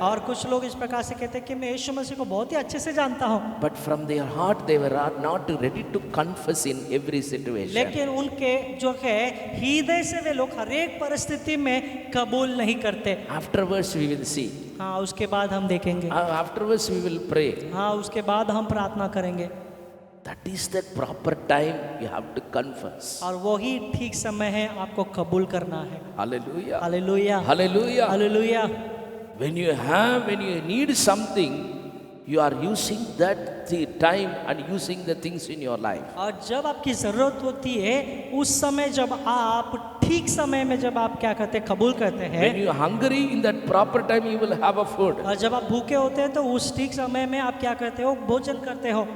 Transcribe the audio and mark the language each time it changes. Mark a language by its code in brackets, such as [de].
[hi] और कुछ लोग इस प्रकार से कहते हैं कि मैं यीशु मसीह को बहुत ही अच्छे से जानता हूँ, [en] But from their heart, they were not ready to confess in every situation. [hi] लेकिन उनके जो है हृदय से वे लोग हर एक परिस्थिति में कबूल नहीं करते। [en] Afterwards, we will see. [hi] हाँ, उसके बाद हम देखेंगे। [en] Afterwards, we will pray. [hi] हाँ, उसके बाद हम प्रार्थना करेंगे। [en] That is the proper time you have to confess. [hi] और वही ठीक समय है आपको कबूल करना है। [en] Hallelujah. [hi] Hallelujah, [en] Hallelujah. [hi] Hallelujah. [en] When you need something, you are using that the time and using the things in your life. [hi] और जब आपकी जरूरत होती है उस समय जब आप ठीक समय में जब आप क्या करते हैं, कबूल करते हैं। [en] When you are hungry, in that proper time you will have a food. [hi] और जब आप भूखे होते हैं तो उस ठीक समय में आप क्या करते हो, भोजन करते हो।